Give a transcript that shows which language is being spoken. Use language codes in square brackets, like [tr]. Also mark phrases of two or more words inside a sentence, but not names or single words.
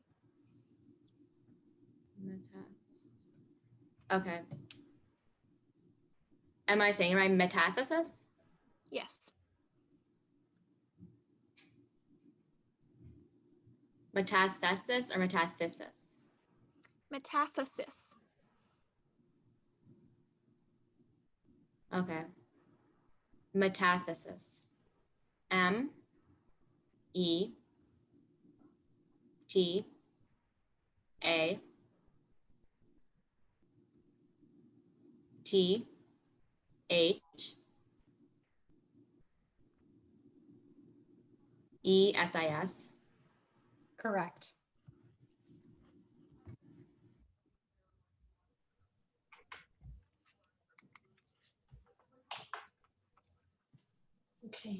[en] Okay. Am I saying it right? Metathesis? Yes. Metathesis or metathesis? Metathesis. Okay. Metathesis. M-E-T-A T H E-S-I-S. Correct. Okay.